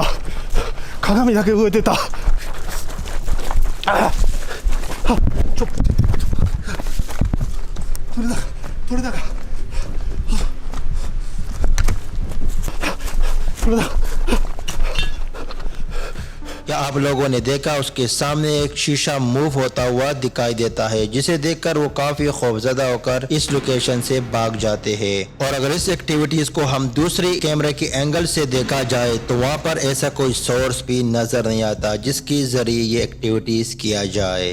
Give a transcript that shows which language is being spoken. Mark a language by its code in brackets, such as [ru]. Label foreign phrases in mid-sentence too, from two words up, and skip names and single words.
[ja] 鏡だけ動いてた。ちょっと取れたか取れた。 [hi] क्या आप लोगों ने देखा उसके सामने एक शीशा मूव होता हुआ दिखाई देता है, जिसे देखकर वो काफी खौफजदा होकर इस लोकेशन से भाग जाते हैं। और अगर इस एक्टिविटीज को हम दूसरी कैमरे के एंगल से देखा जाए तो वहाँ पर ऐसा कोई सोर्स भी नजर नहीं आता जिसके जरिए ये एक्टिविटीज किया जाए।